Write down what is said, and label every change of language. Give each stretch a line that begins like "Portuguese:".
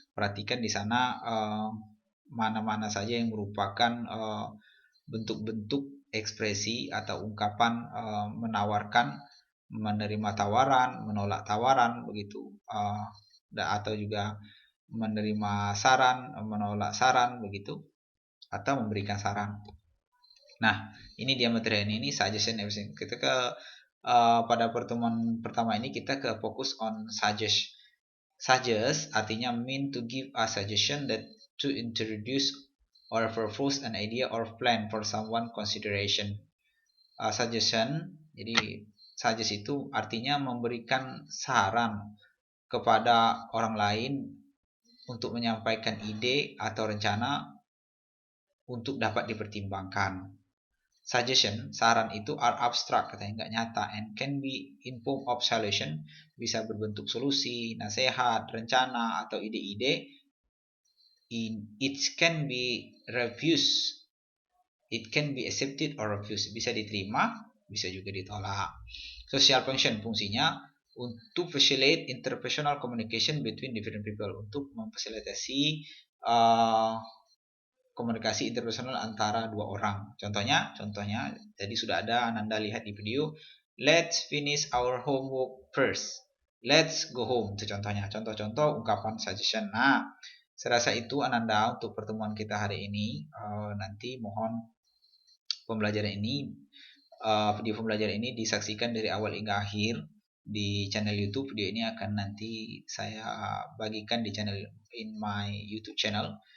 Indonesian: Perhatikan di sana mana-mana saja yang merupakan bentuk-bentuk ekspresi atau ungkapan menawarkan, menerima tawaran, menolak tawaran begitu, atau juga menerima saran, menolak saran begitu, atau memberikan saran. Nah, ini dia materi ini suggestion everything. Kita pada pertemuan pertama ini kita ke fokus on suggest.
English: Suggest
Indonesian: artinya
English: mean to give a suggestion, that to introduce or propose an idea or plan for someone consideration.
Indonesian: Suggestion, jadi suggest itu artinya memberikan saran kepada orang lain untuk menyampaikan ide atau rencana untuk dapat dipertimbangkan. Suggestion, saran itu
English: are abstract,
Indonesian: katanya nggak nyata,
English: and can be in form of solution,
Indonesian: bisa berbentuk solusi, nasihat, rencana, atau ide-ide.
English: It can be refused, it can be accepted or refused,
Indonesian: bisa diterima, bisa juga ditolak.
English: Social function,
Indonesian: fungsinya untuk
English: facilitate interpersonal communication between different people,
Indonesian: untuk memfasilitasi komunikasi interpersonal antara dua orang. Contohnya tadi sudah ada Ananda lihat di video.
English: Let's finish our homework first. Let's go home.
Indonesian: Itu contohnya. Contoh-contoh ungkapan suggestion. Nah, saya rasa itu Ananda untuk pertemuan kita hari ini. Nanti mohon video pembelajaran ini disaksikan dari awal hingga akhir di channel YouTube. Video ini akan nanti saya bagikan di channel
English: in my YouTube channel.